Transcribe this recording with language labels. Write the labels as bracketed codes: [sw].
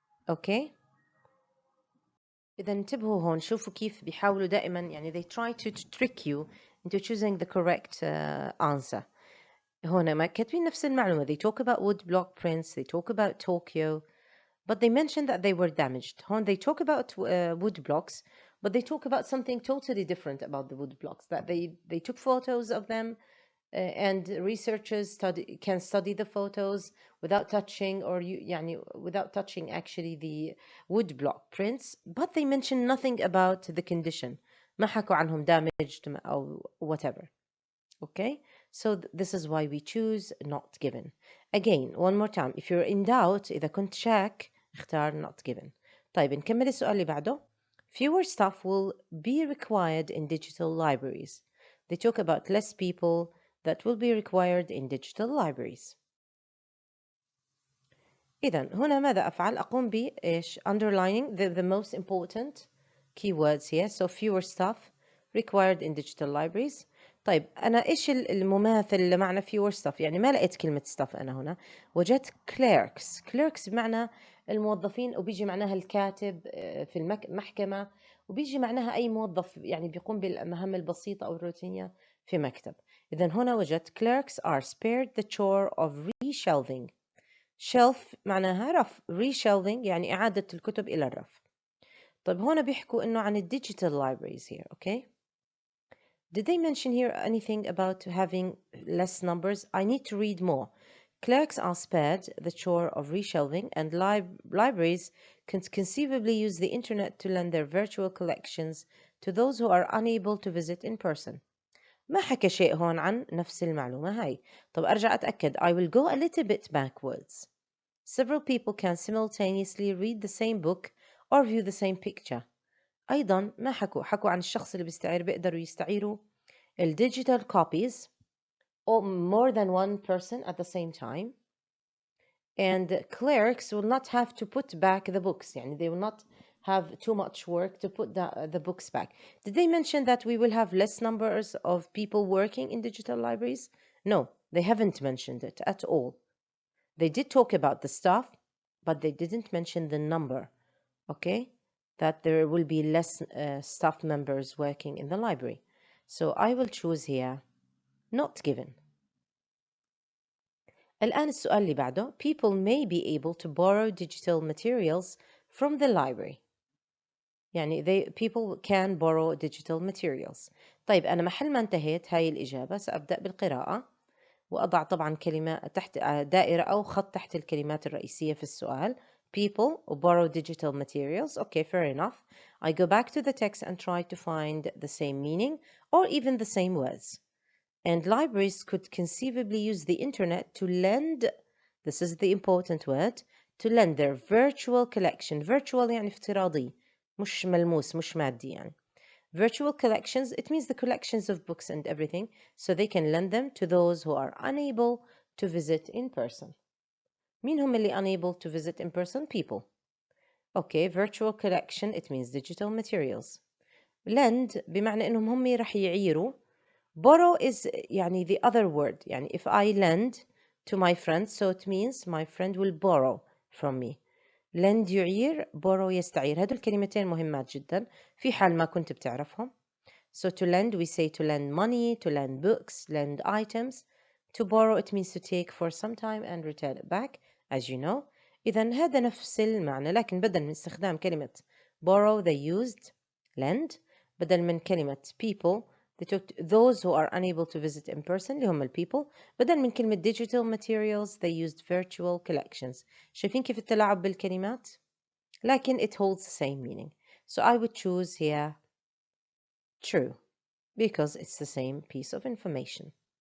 [ar] أوكي؟ إذا انتبهوا هون، شوفوا كيف بيحاولوا دائما يعني [en] they try to trick you into choosing the correct answer. [ar] هون ما كاتبين نفس المعلومة. [en] They talk about woodblock prints, they talk about Tokyo, but they mentioned that they were damaged. هون they talk about woodblocks, but they talk about something totally different about the woodblocks, that they took photos of them and researchers can study the photos without touching يعني without touching actually the woodblock prints, but they mention nothing about the condition. [ar] ما حكوا عنهم damaged أو whatever. [en] Okay, so this is why we choose not given. Again, one more time, if you're in doubt [ar] إذا كنت شاك اختار [en] not given. [ar] طيب نكمل السؤال اللي بعده. [en] Fewer staff will be required in digital libraries. They talk about less people that will be required in digital libraries. [ar] إذن هنا ماذا أفعل؟ أقوم بإيش؟ [en] Underlining the most important keywords here. So fewer staff required in digital libraries. [ar] طيب أنا إيش المماثل اللي معنى fewer staff؟ يعني ما لقيت كلمة staff أنا هنا. وجدت clerks. clerks بمعنى الموظفين، وبيجي معناها الكاتب في المحكمة، وبيجي معناها أي موظف يعني بيقوم بالمهام البسيطة أو الروتينية في مكتب. إذن هنا وجدت [en] clerks are spared the chore of reshelving. [ar] shelf معناها رف. reshelving يعني إعادة الكتب إلى الرف. طيب هنا بيحكوا إنه عن digital libraries here. [en] Okay. Did they mention here anything about having less numbers? I need to read more. Clerks are spared the chore of reshelving, and libraries can conceivably use the internet to lend their virtual collections to those who are unable to visit in person. [ar] ما حكى شيء هون عن نفس المعلومة هاي. طب أرجع أتأكد. [en] I will go a little bit backwards. Several people can simultaneously read the same book or view the same picture. [ar] أيضا ما حكوا عن الشخص اللي بيستعير بيقدروا يستعيروا [en] digital copies or more than one person at the same time. And clerks will not have to put back the books. يعني they will not have too much work to put the books back. Did they mention that we will have less numbers of people working in digital libraries? No, they haven't mentioned it at all. They did talk about the staff, but they didn't mention the number, okay? That there will be less staff members working in the library. So I will choose here not given. [ar] الآن السؤال اللي بعده. [en] People may be able to borrow digital materials from the library. يعني people can borrow digital materials. [ar] طيب أنا محل ما انتهيت هاي الإجابة سأبدأ بالقراءة وأضع طبعا كلمة تحت دائرة أو خط تحت الكلمات الرئيسية في السؤال. [en] People borrow digital materials. Okay, fair enough. I go back to the text and try to find the same meaning or even the same words. And libraries could conceivably use the internet to lend, this is the important word, to lend their virtual collection. [ar] Virtual يعني افتراضي مش ملموس مش مادي يعني. [en] Virtual collections, it means the collections of books and everything, so they can lend them to those who are unable to visit in person. [ar] مين هم اللي [en] unable to visit in person? People. Okay, virtual collection, it means digital materials. [ar] Lend بمعنى إنهم هم رح يعيروا. [en] Borrow is يعني the other word. يعني if I lend to my friend, so it means my friend will borrow from me. [ar] lend يعير, borrow يستعير. هدول الكلمتين مهمات جدا في حال ما كنت بتعرفهم. [en] So to lend, we say to lend money, to lend books, lend items. To borrow, it means to take for some time and return it back, as you know. [ar] إذن هذا نفس المعنى، لكن بدل من استخدام كلمة borrow [en] they used lend. [ar] بدل من كلمة [en] people they took those who are unable to visit in person [ar] اللي هم [en] people. [ar] بدل من كلمة [en] digital materials they used virtual collections. [ar] شايفين كيف التلاعب بالكلمات؟ لكن [en] it holds the same meaning. So I would choose here true, because it's the same piece of information.